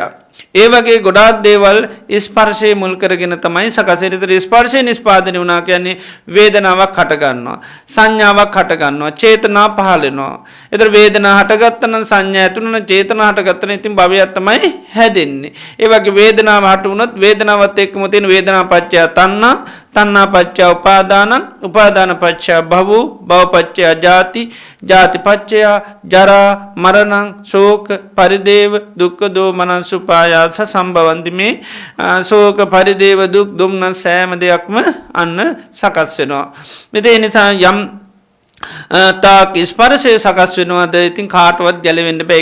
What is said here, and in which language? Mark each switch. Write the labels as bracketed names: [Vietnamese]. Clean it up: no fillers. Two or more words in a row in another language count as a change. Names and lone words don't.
[Sinhala] ඒ වගේ ගොඩාක් දේවල් ස්පර්ශය මුල් කරගෙන තමයි සකස් වෙන්නේ. ඒතර ස්පර්ශය නිෂ්පාදනය වුණා කියන්නේ වේදනාවක් හට ගන්නවා, සංඥාවක් හට ගන්නවා, චේතනා පහළ වෙනවා. ඒතර වේදනාව හටගත්තා නම් සංඥා ඇතුළු නම් චේතනා හටගත්තා නම් ඉතින් භවයක් තමයි හැදෙන්නේ. ඒ වගේ වේදනාව හට වුණොත් වේදනාවත් එක්කම තියෙන [Pali] වේදනා පත්‍ය තණ්හා, තණ්හා පච්චය උපාදානං උපාදාන පච්චය භවෝ භව පච්චය ජාති ජාති පච්චය ජරා මරණං ශෝක පරිදේව දුක්ඛ දෝමනස් උපායාස සම්භවಂತಿ [Sinhala] මේ ශෝක පරිදේව දුක් දුම්නස් සෑම දෙයක්ම අන්න සකස් වෙනවා. මේ නිසා යම් තාක් ස්පර්ශය සකස් වෙනවාද ඉතින් කාටවත් ගැලවෙන්න බෑ.